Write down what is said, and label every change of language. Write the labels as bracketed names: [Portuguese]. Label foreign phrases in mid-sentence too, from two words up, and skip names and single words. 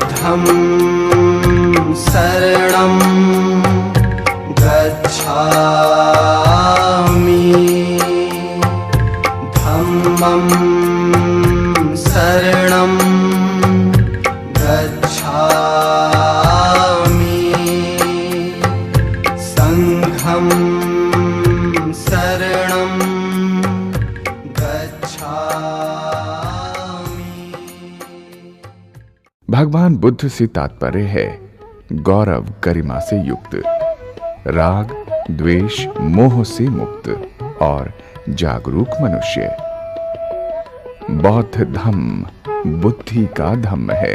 [Pali] शरणं गच्छामि धम्मं शरणं गच्छामि संघं शरणं गच्छामि। [Hindi] भगवान बुद्ध से तात्पर्य है गौरव गरिमा से युक्त, राग द्वेष मोह से मुक्त और जागरूक मनुष्य। बौद्ध धम्म बुद्धि का धम्म है।